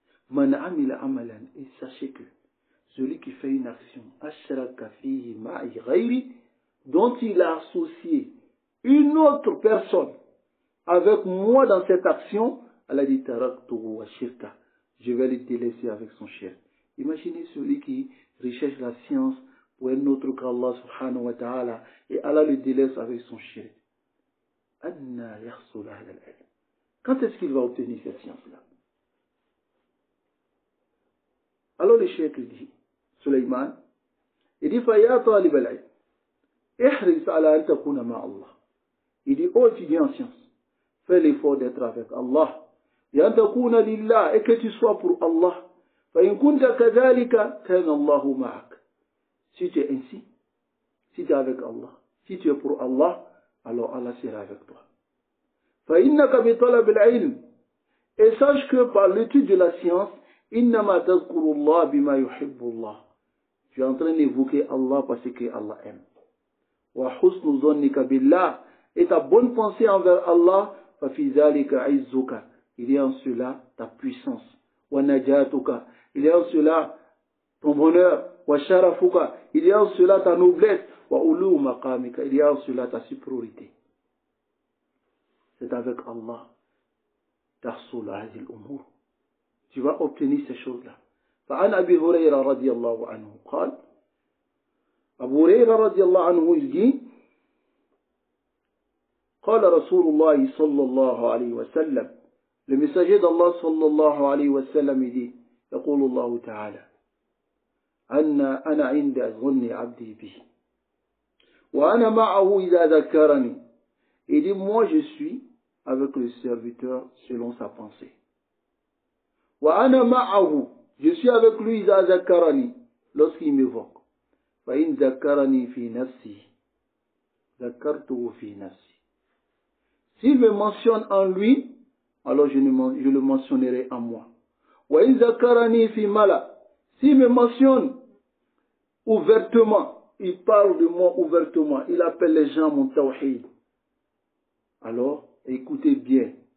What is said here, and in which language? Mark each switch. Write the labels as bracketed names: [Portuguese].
[Arabic] Man amila amalan, [French] et sachez que celui qui fait une action, [Arabic] ashraka fihi ma'i ghayri, [French] dont il a associé une autre personne avec moi dans cette action, Allah dit [Arabic] taraktuhu wa shirka, [French] je vais le délaisser avec son shirk. Imaginez celui qui recherche la science pour un autre qu'Allah subhanahu wa ta'ala, et Allah le délaisse avec son shirk. [Arabic] Anna yahsul ahla al-ilm. [French] Quand est-ce qu'il va obtenir cette science-là? Alors le cheikh dit, Suleiman, il dit, [Arabic] فَيَا طَالِبَ الْعِلْمِ احرص على أن تكون مع الله. Il dit, ô étudiant en science, fais l'effort d'être avec Allah. بأن تكون لله, [French] et que tu sois pour Allah. [Arabic] فإن كنت كذلك كان الله معك. [French] Si tu es ainsi, si tu es avec Allah, si tu es pour Allah, alors Allah sera avec toi. [Arabic] فإنك بطلب العلم, [French] et sache que par l'étude de la science, [Arabic] إنما تذكر الله بما يحب الله. [French] Tu es en train d'évoquer Allah parce que Allah aime. [Arabic] وحسن ظنك بالله, [French] et ta bonne pensée envers Allah, [Arabic] ففي ذلك عزك, [French] il y a en cela ta puissance. [Arabic] ونجاتك, [French] il y a en cela ton bonheur. [Arabic] وشرفك, [French] il y a en cela ta noblesse. [Arabic] وعلو مقامك, [French] il y a en cela ta supériorité. C'est avec Allah [Arabic] تحصل هذه الأمور. [French] Tu vas obtenir ces choses-là. [Arabic] فعن أبي هريرة رضي الله عنه قال أبو هريرة رضي الله عنه يجي قال رسول الله صلى الله عليه وسلم [French] le messager d'Allah [Arabic] صلى الله عليه وسلم يجي يقول الله تعالى أنا عند ظن عبدي به وأنا معه إذا ذكرني. [French] Il dit moi je suis avec le serviteur selon sa pensée. [Arabic] وأنا معه, [French] je suis avec lui [Arabic] إذا ذكرني, [French] lorsqu'il m'évoque. [Arabic] فإن ذكرني في نفسي ذكرته في نفسي. [French] S'il me mentionne en lui, alors je le mentionnerai en moi. [Arabic] وإن ذكرني في ملأ, [French] s'il me mentionne ouvertement, il parle de moi ouvertement, il appelle les gens mon tawhid. Alors, écoutez bien.